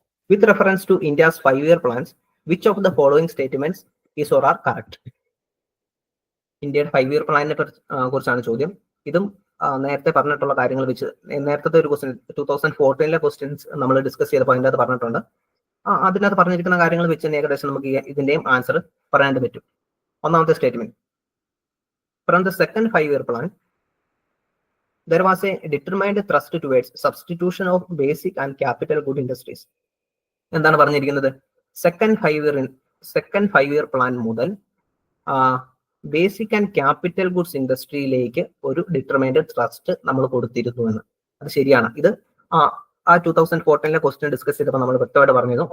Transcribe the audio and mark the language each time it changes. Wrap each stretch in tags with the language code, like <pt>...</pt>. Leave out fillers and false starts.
<en>With reference to India's 5-year plans, which of the following statements is or are correct?</en> <ml>ഇന്ത്യയുടെ 5-year പ്ലാനിനെ കുറിച്ചാണ് ചോദ്യം. ഇതും നേരത്തെ പറഞ്ഞിട്ടുള്ള കാര്യങ്ങൾ വെച്ച് നേരത്തെ ഒരു ക്വസ്റ്റ്യൻ 2014 ക്വസ്റ്റ്യൻസ് നമ്മൾ ഡിസ്കസ് ചെയ്തപ്പോൾ അതിൻ്റെ അകത്ത് പറഞ്ഞിട്ടുണ്ട്. അതിനകത്ത് പറഞ്ഞിരിക്കുന്ന കാര്യങ്ങൾ വെച്ച് ഏകദേശം നമുക്ക് ഇതിന്റെയും ആൻസർ പറയാനായിട്ട് പറ്റും. ഒന്നാമത്തെ statement,</ml> <en>From the second 5-year plan there was a determined thrust towards substitution of basic and capital good industries.</en> <ml>എന്താണ് പറഞ്ഞിരിക്കുന്നത്? സെക്കൻഡ് 5-year പ്ലാൻ മുതൽ ബേസിക് ആൻഡ് ക്യാപിറ്റൽ ഗുഡ്സ് ഇൻഡസ്ട്രിയിലേക്ക് ഒരു ഡിറ്റർമൈൻഡ് ട്രസ്റ്റ് നമ്മൾ കൊടുത്തിരുന്നു എന്ന്. അത് ശരിയാണ്. ഇത് 2014 ക്വസ്റ്റ്യൻ ഡിസ്കസ് ചെയ്തപ്പോൾ നമ്മൾ വ്യക്തമായിട്ട് പറഞ്ഞിരുന്നു.</ml>